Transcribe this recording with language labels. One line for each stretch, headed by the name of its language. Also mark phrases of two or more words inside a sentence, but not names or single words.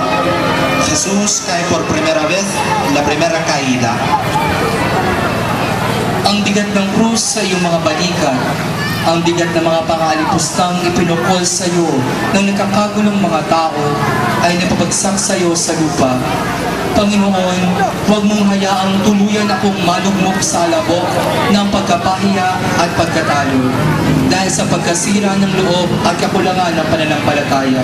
Spanish: Jesús cae por primera vez, la primera caída.
Filipino: Ang bigat ng krus sa iyong mga balikat, ang bigat ng mga pangalipustang ipinukol sa iyo ng nakakagulong mga tao ay napabagsak sa iyo sa lupa. Panginoon, huwag mong hayaang tuluyan akong malugmok sa alabok ng pagkapahiya at pagkatalo dahil sa pagkasira ng loob at kakulangan ng pananampalataya.